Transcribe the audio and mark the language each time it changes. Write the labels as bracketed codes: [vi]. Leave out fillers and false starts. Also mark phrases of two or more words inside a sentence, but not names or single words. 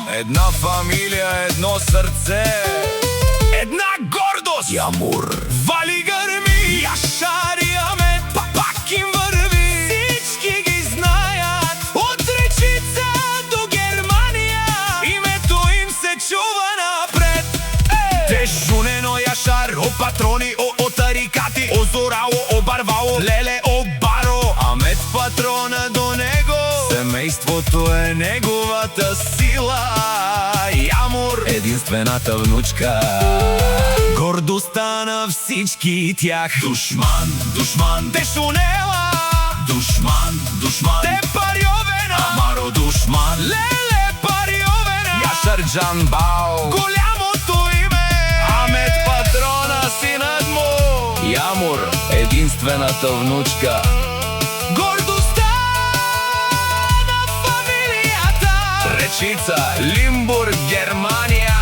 [bg] Една фамилия, едно сърце, една гордост, Ямур. Вали гърми, Яшар и Амет, пак им върви. Всички ги знаят. От Речица до Германия, името им се чува напред. [rom] Те жунено Яшар, о патрони, о тарикати, о зорао, о барвао, леле, о баро. [bg] Амет Патрона до него, семейството е неговата сила. Ямур, единствената внучка, гордостта на всички тях. [rom] Душман, душман, те шунела. Душман, душман, те париовена. Амаро душман, леле париовена. [bg] Яшар Джанбао, голямото име. Амет Патрона, синът му. Ямур, единствената внучка, гордостта на фамилията. Речица, Лимбург, Германия.